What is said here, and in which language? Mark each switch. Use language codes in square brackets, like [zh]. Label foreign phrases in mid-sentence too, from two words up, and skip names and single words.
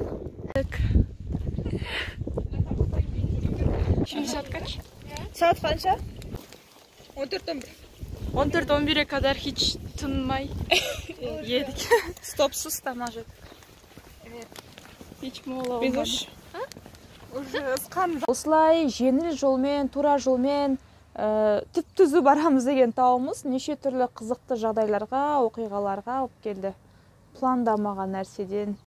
[tr] Şimdi saat kaç? Saat kaçta? 14-11. 14-11'e kadar hiç tınmay yedik. Stopsuz tamacı. Evet. Hiç mola olmadı. [kk] Осылай жеңіл жолмен, тура жолмен түп-түзу барамыз деген тауымыз неше түрлі қызықты жағдайларға, оқиғаларға алып келді. Пландамаған нәрседен